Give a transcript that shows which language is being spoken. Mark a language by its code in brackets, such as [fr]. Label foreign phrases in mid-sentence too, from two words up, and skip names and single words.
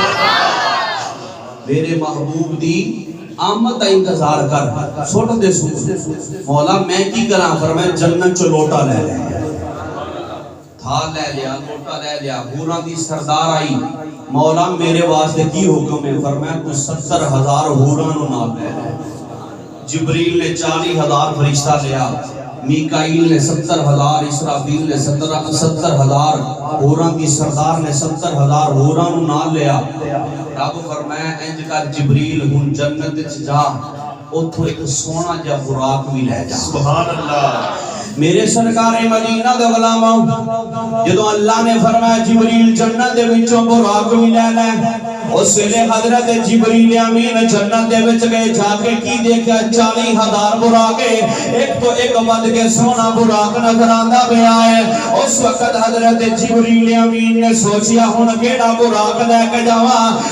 [pa] میرے محبوب دی آمد دا انتظار کر. سٹ دے سور. مولا میں کی کراں؟ فرمایا جنت چ لوٹا لے لے. تھال لے لیا، لوٹا لے لیا. حوراں دی سردار آئی، مولا میرے واسطے کی حکم ہے؟ فرمایا تو 70,000 حوراں نو نال لے لے. جبریل نے 40,000 فرشتہ لیا، میکائیل نے 70,000، اسرافیل نے 70,000، حوراں دی سردار نے 70,000 حوراں نو نال لیا. رب فرمایا انج کر جبریل ہن جنت وچ جا، اوتھوں ایک سونا جا براق بھی لے جا. سبحان اللہ. میرے سرکار مدینہ دے غلاماں، جدوں اللہ نے فرمایا جبریل جنت دے وچوں براق بھی لے لے، اس ویلے حضرت جبریل امین جنت دے وچ گئے. جا کے کی دیکھا؟ 40,000 براق، ایک تو ایک ود کے سونا براق نظر آندا پیا ہے. اس وقت حضرت جبریل امین نے سوچیا ہن کیڑا براق لے کے جاواں؟